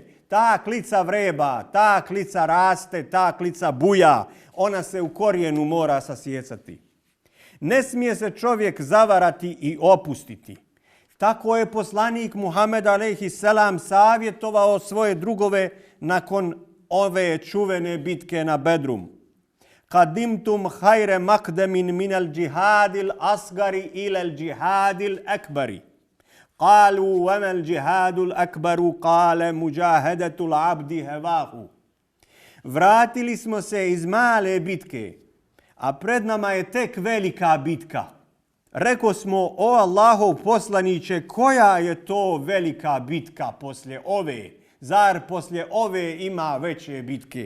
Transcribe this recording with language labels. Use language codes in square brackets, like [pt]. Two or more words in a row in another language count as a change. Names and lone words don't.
[bs] Ta klica vreba, ta klica raste, ta klica buja. Ona se u korijenu mora sasjecati. Ne smije se čovjek zavarati i opustiti. Tako je poslanik Muhammed a.s. savjetovao svoje drugove nakon ove čuvene bitke na Bedrum. [ar] قدمتم خير مقدم من الجهاد الأصغر إلى الجهاد الأكبر. قالوا وما الجهاد الأكبر قال مجاهدة العبد هواه. [bs] Vratili smo se iz male bitke, a pred nama je tek velika bitka. Reko smo, o Allahov poslaniće, koja je to velika bitka poslije ove? Zar poslije ove ima veće bitke?